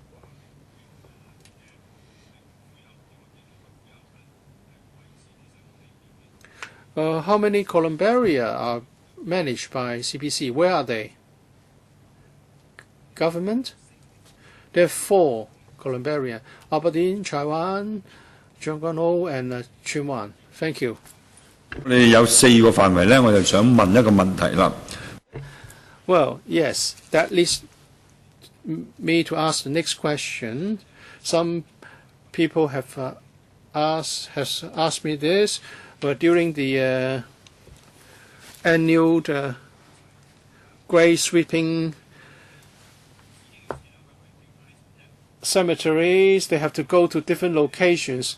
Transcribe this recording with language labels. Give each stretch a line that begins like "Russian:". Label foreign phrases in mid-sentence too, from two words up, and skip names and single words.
English: How many columbaria are managed by CPC? Where are they? Government? There are 4 columbaria: Aberdeen, Chai Wan, Cheung Kwan O, and Tsuen Wan. Thank you.
Cantonese: 你有4個範圍咧，我就想問一個問題啦。
English: Well, yes, that leads me to ask the next question. Some people have asked me this, but during the annual grave sweeping cemeteries, they have to go to different locations.